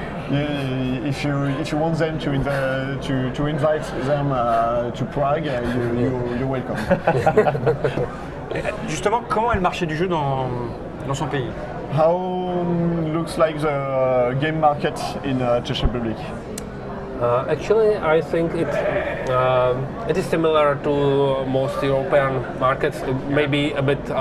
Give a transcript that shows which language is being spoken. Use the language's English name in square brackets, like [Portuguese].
[English] If you want them to invite them to Prague, you're welcome. [French] Justement, comment est le marché du jeu dans son pays? [English] How looks like the game market in Czech Republic? Actually, I think it is similar to most European markets. Maybe a bit.